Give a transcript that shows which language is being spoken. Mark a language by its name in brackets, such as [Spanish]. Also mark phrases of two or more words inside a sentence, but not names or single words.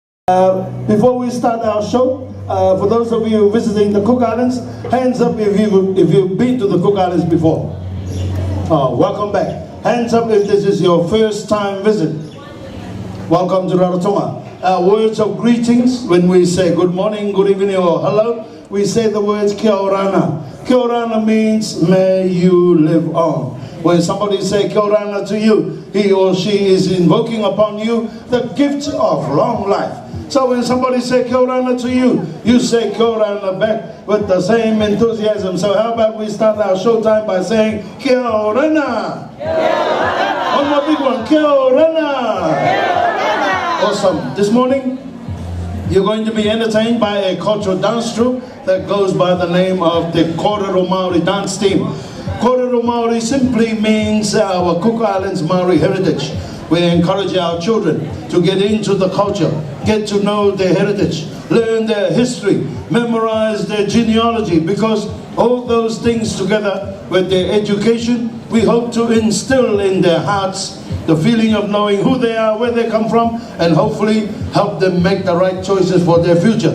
[English] Before we start our show, for those of you visiting the Cook Islands, hands up if you've been to the Cook Islands before. Welcome back. Hands up if this is your first time visit. Welcome to Rarotonga. Words of greetings, when we say good morning, good evening, or hello, we say the words [Rarotongan] kia orana. Kia orana [English] means may you live on. When somebody say [Rarotongan] kia orana [English] to you, he or she is invoking upon you the gift of long life. So when somebody say [Rarotongan] kia orana [English] to you, you say [Rarotongan] kia orana [English] back with the same enthusiasm. So how about we start our showtime by saying [Rarotongan] kia orana? Kia orana. [English] One more big one, [Rarotongan] kia orana. Kia orana. [English] Awesome. This morning, you're going to be entertained by a cultural dance troupe that goes by the name of the Kōrero Māori dance team. Kōrero Māori simply means our Cook Islands Māori heritage. We encourage our children to get into the culture, get to know their heritage, learn their history, memorize their genealogy, because all those things together with their education, we hope to instill in their hearts the feeling of knowing who they are, where they come from, and hopefully help them make the right choices for their future.